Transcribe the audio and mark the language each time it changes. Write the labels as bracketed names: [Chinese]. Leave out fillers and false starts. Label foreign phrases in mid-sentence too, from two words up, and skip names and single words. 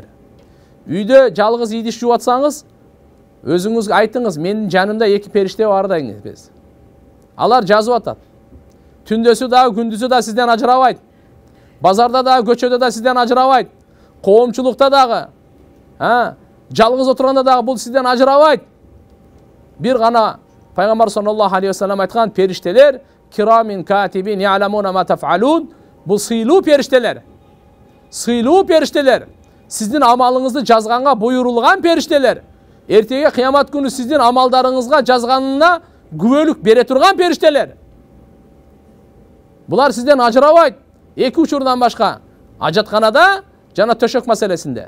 [Kyrgyz] Үйдө жалгыз идиш жууп атсаңыз, өзүңүзгө айтыңыз: "Менин жанымда эки периште бар" деңиз. Алар жазып атат. Түндөсү да, күндүзү да сизден ажырабайт. Базарда да, көчөдө да сизден ажырабайт. Коомчулукта дагы, жалгыз отурганда дагы бул сизден ажырабайт. Бир гана Пайгамбар [Arabic] صلى الله عليه وسلم [Kyrgyz] айткан: "Периштелер [Arabic] كرامين كاتبين يعلمون ما تفعلون." [Kyrgyz] Бул сыйлуу периштелер. Сыйлуу периштелер. Сиздин амалыңызды жазганга буйрулган периштелер. Эртеге кыямат күнү сиздин амалдарыңызга жазганына күбөлүк бере турган периштелер. Булар сизден ажырабайт. Эки учурдан башка: ажатканада жана төшөк маселесинде.